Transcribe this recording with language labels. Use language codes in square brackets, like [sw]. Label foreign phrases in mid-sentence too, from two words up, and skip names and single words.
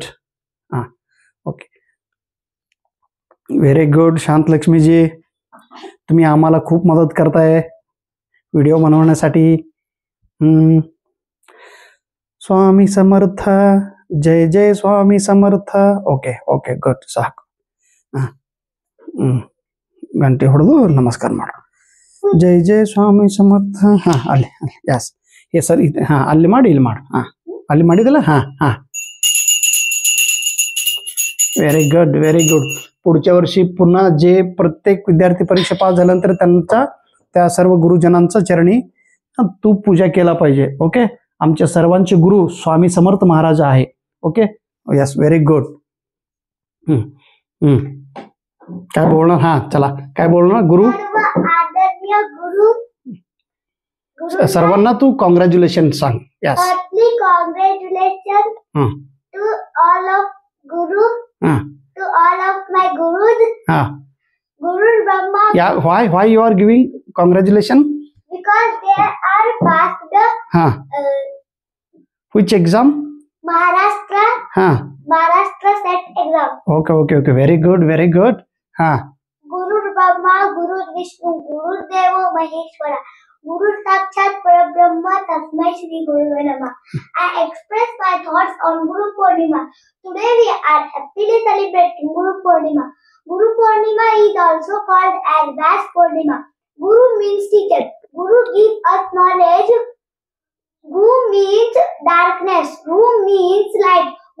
[en] Okay very good. [mr] शांतलक्ष्मीजी तुम्ही आम्हाला खूप मदत करताय व्हिडिओ बनवण्यासाठी. स्वामी समर्थ. जय जय स्वामी समर्थ. [en] okay okay good. [kn] साक ಗಂಟೆ ಹೊಡೆದು ನಮಸ್ಕಾರ ಮಾಡು. ಜೈ ಜೈ ಸ್ವಾಮಿ ಸಮರ್ಥ. ಅಲ್ಲಿ ಯಸ್ [mr] हे सर इथे [kn] ಅಲ್ಲಿ ಮಾಡಿ ಇಲ್ಲಿ ಮಾಡು. ಅಲ್ಲಿ ಮಾಡಿದಲ್ಲ. [en] Very good very good. [mr] पुढच्या वर्षी पुन्हा जे प्रत्येक विद्यार्थी परीक्षा पास झाल्यानंतर त्या सर्व गुरुजनांचा चरणी तू पूजा केला पाहिजे. ओके. आमच्या सर्वांचे गुरु स्वामी समर्थ महाराज आहे. [en] Okay. Yes very good. [mr] काय बोलणार? चला काय बोलणार? गुरु सर्वांना तू कॉंग्रॅच्युलेशन सांग. यस. [en] Congratulation to all of guru, to all of my gurus. [sa] गुरु ब्रह्मा. [en] Yeah, why you are giving congratulation? Because they are passed the which exam? Maharashtra. Maharashtra set exam. Okay. Very good, very good. [sa] गुरु ब्रह्मा, गुरु विष्णु, गुरु देव महेश्वर, गुरु साक्षात् परब्रह्म, तस्मै श्री गुरु नमः. [en] I express my thoughts on Guru Purnima. Today we are happily celebrating Guru Purnima. Guru Purnima is also called as Vyas Purnima. Guru means teacher. Guru gives us knowledge. Guru means darkness. Guru means light.